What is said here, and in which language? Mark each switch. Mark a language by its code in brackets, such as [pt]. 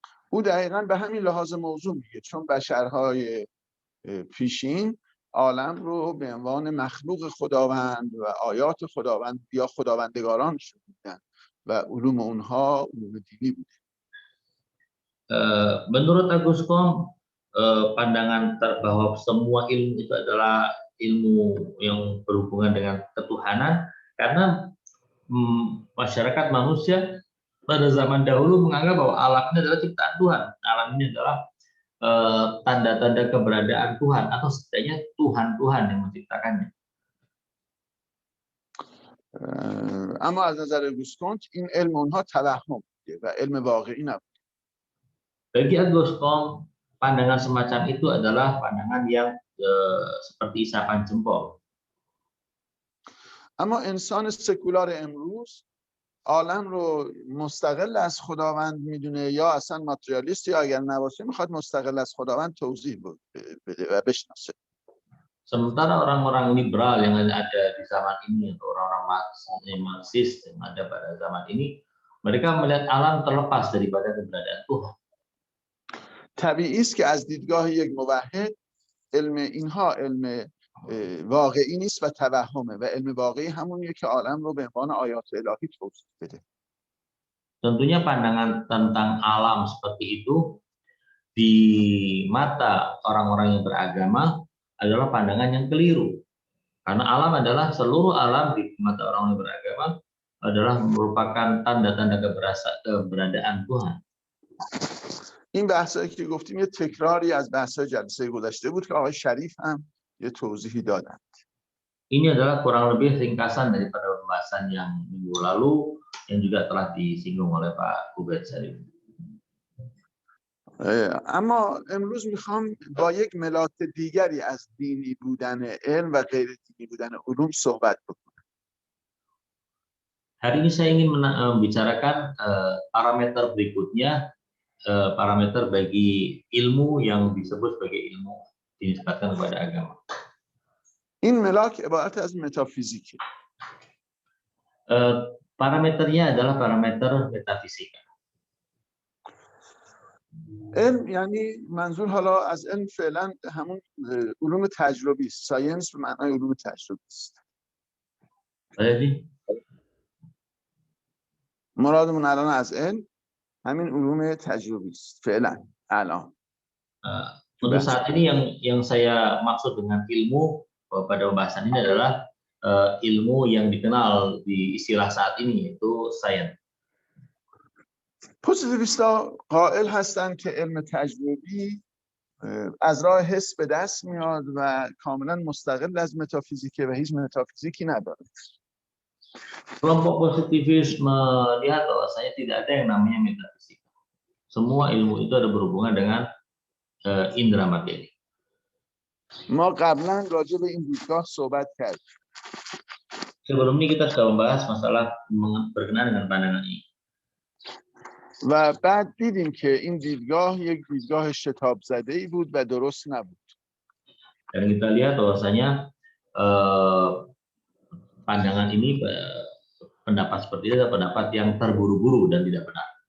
[fa] او دقیقاً به همین لحاظ موضوع میگه، چون بشرهای پیشین عالم رو به عنوان مخلوق خداوند و آیات خداوند یا خداوندگاران شدیدن و علوم اونها علوم دینی بوده. [id] Menurut Agustin, pandangan bahwa semua ilmu itu adalah ilmu yang berhubungan dengan ketuhanan, karena masyarakat manusia pada zaman dahulu menganggap bahwa alam ini adalah ciptaan Tuhan, alam ini adalah tanda-tanda keberadaan Tuhan, atau setidaknya Tuhan yang menciptakannya. [fa] اما از نظر گوسکونت این علم اونها توهم بوده و علم واقعی نبود. [id] Bagi Agustin, pandangan semacam itu adalah pandangan yang seperti isapan jempol. [fa] اما انسان سکولار امروز عالم رو مستقل از خداوند میدونه، یا اصلا ماتریالیست، یا اگر نباشه میخواد مستقل از خداوند توضیح بده و بشناسه. [id] Sementara orang-orang liberal yang ada di zaman ini, atau orang-orang Marxis yang ada pada zaman ini, mereka melihat alam terlepas daripada keberadaan Tuhan. [fa] طبیعی است که از دیدگاه یک موحد علم اینها علم واقعی نیست و توهمه، و علم واقعی همونیه که عالم رو به عنوان آیات الهی توضیح بده. [id] Tentunya pandangan tentang alam seperti itu di mata orang-orang yang beragama adalah pandangan yang keliru. Karena alam adalah seluruh alam di mata orang yang beragama adalah merupakan tanda-tanda keberadaan Tuhan. [fa] این بحثایی که گفتیم یه تکراری از بحث‌های جلسه گذشته بود که آقای شریف هم یه توضیحی دادن. [id] Ini adalah kurang lebih ringkasan daripada pembahasan yang minggu lalu yang juga telah disinggung oleh Pak Ubed Syarif. [fa] اما امروز میخوام با یک ملاک دیگری از دینی بودن علم و غیر دینی بودن علوم صحبت بکنم. [id] Hari ini saya ingin membicarakan parameter berikutnya, parameter bagi ilmu yang disebut sebagai ilmu dinisbatkan kepada agama. [fa] این ملاک عبارت از متافیزیکه. [id] Parameternya adalah parameter metafisika. [fa] علم یعنی منظور حالا از علم فعلا همون علوم تجربی است. ساینس به معنای علوم تجربی است. [id] Jadi, [fa] مرادمون الان از علم همین علوم تجربی است فعلا الان. [id] untuk saat ini yang saya maksud dengan ilmu pada pembahasan ini adalah ilmu yang dikenal di istilah saat ini yaitu sains. [fa] پوزیتیویستا قائل هستند که علم تجربی از راه حس به دست میاد و کاملا مستقل از متافیزیکه و هیچ متافیزیکی نداره. [id] Kelompok positivis melihat bahwasanya tidak ada yang namanya metafisika. Semua ilmu itu ada berhubungan dengan indera materi. [fa] ما قبلا راجع به این دیدگاه صحبت کردیم. [id] Sebelum ini kita sudah membahas masalah berkenaan dengan pandangan ini. [fa] و بعد دیدیم که این دیدگاه یک دیدگاه شتاب زده‌ای بود و درست نبود. [id] Dan kita lihat bahwasanya pandangan ini, pendapat seperti itu adalah pendapat yang terburu-buru dan tidak benar.